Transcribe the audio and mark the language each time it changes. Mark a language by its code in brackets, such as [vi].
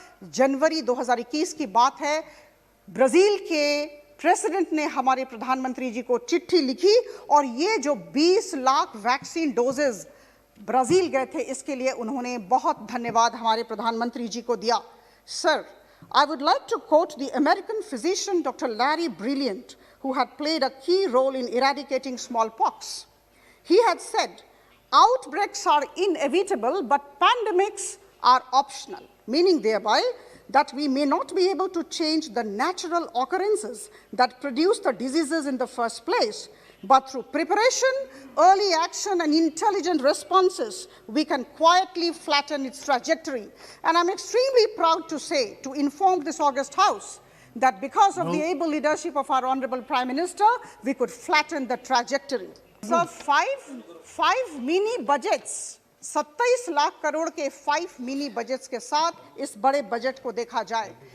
[hi] जनवरी 2021 की बात है, ब्राजील के प्रेसिडेंट ने हमारे प्रधानमंत्री जी को चिट्ठी लिखी और ये जो 20 लाख वैक्सीन डोजेज ब्राजील गए थे, इसके लिए उन्होंने बहुत धन्यवाद हमारे प्रधानमंत्री जी को दिया। [en] Sir, I would like to quote the American physician Dr. Larry Brilliant, who had played a key role in eradicating smallpox. He had said, outbreaks are inevitable, but pandemics are optional, meaning thereby that we may not be able to change the natural occurrences that produce the diseases in the first place, but through preparation, early action, and intelligent responses, we can quietly flatten its trajectory. And I'm extremely proud to say, to inform this august House, that because of the able leadership of our Honorable Prime Minister, we could flatten the trajectory. So five mini budgets, [hi] 27 lakh crore के 5 mini budgets के साथ इस बड़े budget को देखा जाए।